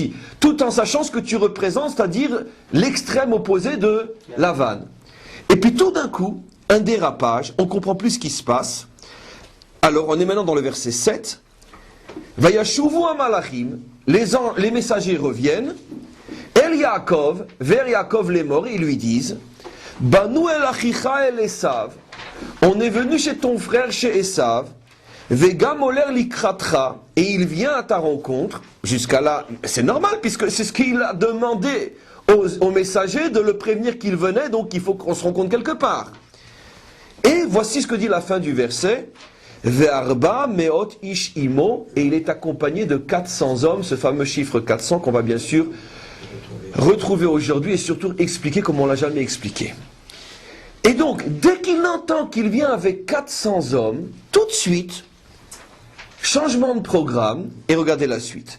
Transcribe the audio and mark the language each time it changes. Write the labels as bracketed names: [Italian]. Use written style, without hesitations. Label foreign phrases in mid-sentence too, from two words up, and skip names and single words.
[French] » Tout en sachant ce que tu représentes, c'est-à-dire l'extrême opposé de Lavan. Et puis tout d'un coup, un dérapage, on ne comprend plus ce qui se passe. Alors, on est maintenant dans le verset 7. [Hebrew] וישובו המלאכים, [French] les messagers reviennent. [Hebrew] אל יעקב, [French] vers Yaakov les morts, ils lui disent [Hebrew] באנו אל אחיך אל עשו, [French] on est venu chez ton frère, chez Esav. [Hebrew] וגם הולך לקראתך, [French] et il vient à ta rencontre. Jusqu'à là, c'est normal, puisque c'est ce qu'il a demandé aux messagers de le prévenir qu'il venait, donc il faut qu'on se rencontre quelque part. Et voici ce que dit la fin du verset. [Hebrew] וארבע מאות איש עמו, [French] et il est accompagné de 400 hommes, ce fameux chiffre 400 qu'on va bien sûr retrouver aujourd'hui et surtout expliquer comme on l'a jamais expliqué. Et donc, dès qu'il entend qu'il vient avec 400 hommes, tout de suite, changement de programme, et regardez la suite.